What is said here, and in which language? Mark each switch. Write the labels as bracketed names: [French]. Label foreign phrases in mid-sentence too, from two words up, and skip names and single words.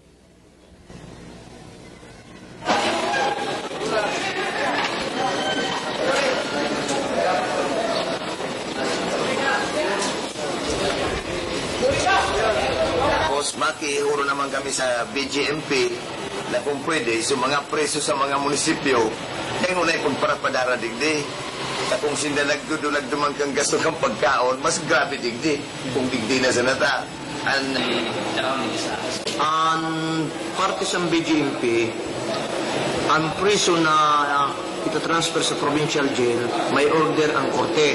[Bikol] Tapos makihuro naman kami sa BGMP na kung pwede, so mga preso sa mga munisipyo, kaya ngunay kung parapadara digdi. At kung sinda nagdudulag dumang kang gasto kang pagkaon, mas grabe digdi. Kung digdi na sa nata. [Filipino] Ang parte sa BGMP, ang preso na itatransfer sa provincial jail, may order ang korte.